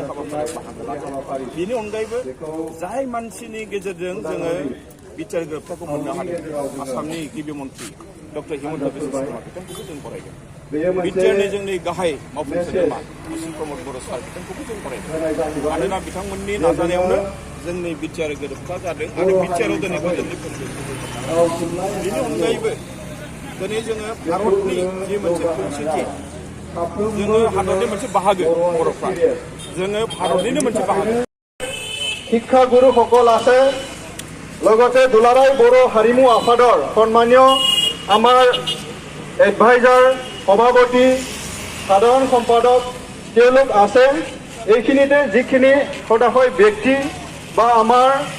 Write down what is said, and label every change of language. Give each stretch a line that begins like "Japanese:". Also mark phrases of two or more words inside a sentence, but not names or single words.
Bodo: हाबाफारियाव बाहागो लादों बेनि अनगायैबो जाय मानसिनि गेजेरजों जोङो बिटिआर गोरोबथाखौ मोननो हादों आसामनि गिबि मन्त्रि डक्टर हिमन्त बिश्व शर्मा बिथांखौबो जों बरायदों बिटिआरनि जोंनि गाहाय मावफुं सोद्रोमा असित प्रमद बर' सार बिथांखौबो जों बरायदों मानोना बिथांमोननि नाजानायावनो जोंनि बिटिआर गोरोबथा जादों आरो बिटिआराव दिनै गोजोननि बेनि अनगायैबो दिनै जोङो भारतनि जि मोनसे खौसेथि जोङो हादरनि मोनसे बाहागो बर'फ्रा जोङो भारतनिनो मोनसे बाहागो
Assamese: শিক্ষাগুৰুসকল আছে লগতে দুলাৰায় বড়ো হাৰিমু আফাদৰ সন্মানীয় আমাৰ এডভাইজাৰ সভাপতি সাধাৰণ সম্পাদক তেওঁলোক আছে এইখিনিতে যিখিনি সদাশয় ব্যক্তি বা আমাৰ